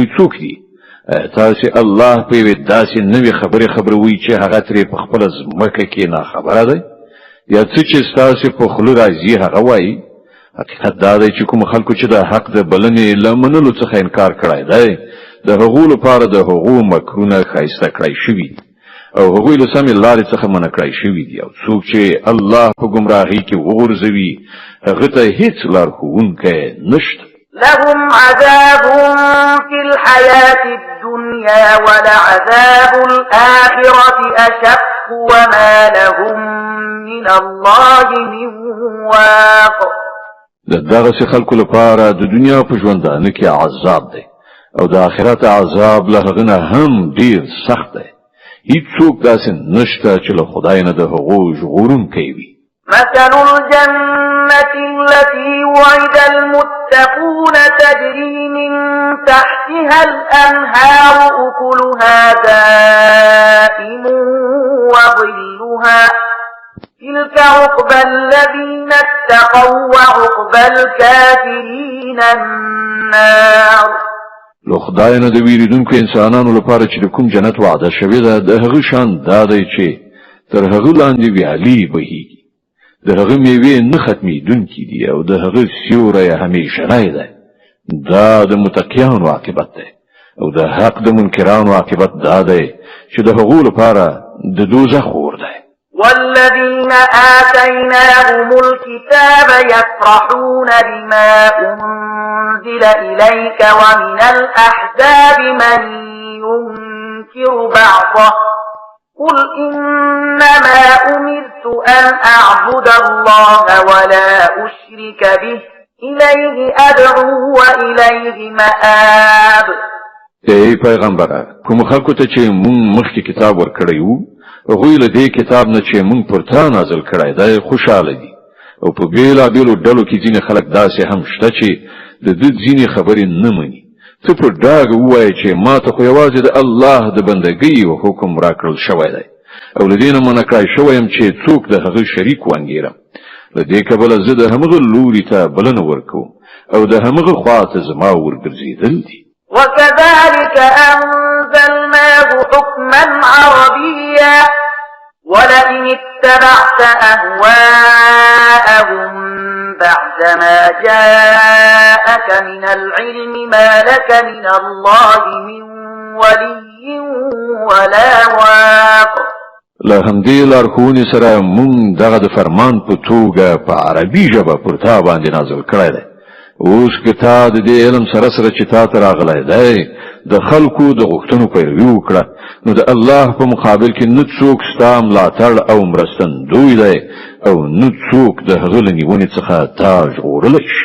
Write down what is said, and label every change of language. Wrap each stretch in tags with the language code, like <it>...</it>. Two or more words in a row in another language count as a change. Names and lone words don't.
<ps>څوک دي تاسې الله په یوې داسې نوې خبرې خبروئ چې هغه ترې په خپله ځمکه کې ناخبره دی یا څه چې ستاسې په خوله راځي هغه وایي حقیقت دا دی چې کوم خلکو چې د حق د بلنې له منلو څخه انکار کړی دی د هغو لپاره د هغو مکرونه ښایسته کړی شوي او هغوی له سمې لارې څخه منع کړی شوي دي او څوک چې الله په ګمراهۍ کې وغورځوي هغه ته هیڅ لارښوونکی نشته</ps> <ar>لهم عذاب في الحياة الدنيا ولعذاب الآخرة أشق وما لهم من الله من واق</ar> <ps>دغه خلکو لپاره د دنیا په ژوندانه کې عذاب دی او د آخرت عذاب له هغه نه هم ډیر سخت دی هیڅوک داسې نشته چې له خدای نه د هغو ژغورونکی وي</ps> <ar>مثل الجنة التي وعد المتقون تجري من تحتها الأنهار أكلها دائم وظلها تلك عقبى الذين اتقوا وعقبى الكافرين النار</ar> <ps>لو خدای نه د ویریدونکو انسانانو لپاره چې د کوم جنت وعده شوې ده د هغه شان دا دی چې تر هغه لاندې ویالې بهیږي د هغه میوې نه ختمېدونکي دي او د هغه سیوری همیشنی دی دا د متقیانو عاقبت دی او د حق د منکرانو عاقبت دا دی چې د هغو لپاره د دوزخ اور دی</ps> <ar>والذين آتيناهم الكتاب يفرحون بما أنزل إليك ومن الأحزاب من ينكر بعضه قل إنما أمرت أن أعبد الله ولا أشرك به إليه أدعو وإليه مآب</ar> <ps>ای پیغمبره کوم خلکو ته چې مونږ مخکې کتاب ورکړی وو هغوی له دې کتاب نه چې مونږ پر تا نازل کړی دی خوشحاله دي او په بېلابېلو ډلو کې ځینې خلک داسې هم شته چې د ده ځینې خبرې نه مني ته په ډاګه ووایه چې ما ته خو یوازې د الله د بندګۍ حکم راکړل شوی دی او له دې نه منع کړی شوی یم چې څوک د هغه شریک وانګېرم له دې کبله زه د همغه لوري ته بلنه ورکوم او د همغه خوا ته زما ورګرځېدل دي</ps> <ar>وكذلك أنزلناه حكما عربيا ولئن اتبعت أهواءهم بعدما جاءك من العلم ما لك من الله من ولي ولا واق</ar> <ps>له همدې لارښوونې سره مونږ دغه د فرمان په توګه په عربي ژبه پر تا باندې نازل کړی دی اوس که تا د دې علم سره سره چې تا ته راغلی دی د خلکو د غوښتنو پیروي وکړه نو د الله په مقابل کې نه څوک ستا ملاتړ او مرستندوی دی او نه څوک د هغه له نیونې څخه تا ژغورلی شي</ps>